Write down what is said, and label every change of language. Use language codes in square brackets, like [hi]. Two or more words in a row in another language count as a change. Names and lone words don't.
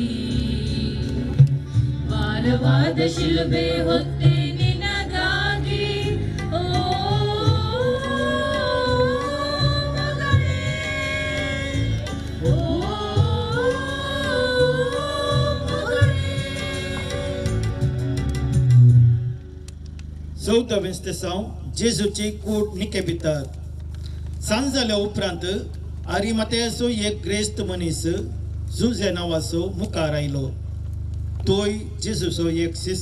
[kn] ಭಾರವಾದ ಶಿಲುಬೆ ಹೊತ್ತೆ ನಿನಗಾಗಿ. ಓ ಮಗಳೇ, ಓ ಮಗಳೇ. [kok] 14वें स्टेसांव जेजूची कूड निके भितर. सांज जाल्या उपरांत आरिमातेचो एक ग्रेस्त मनीस जुझे नांवाचो मुखार आयलो. तोय जेजूचो एक शिस.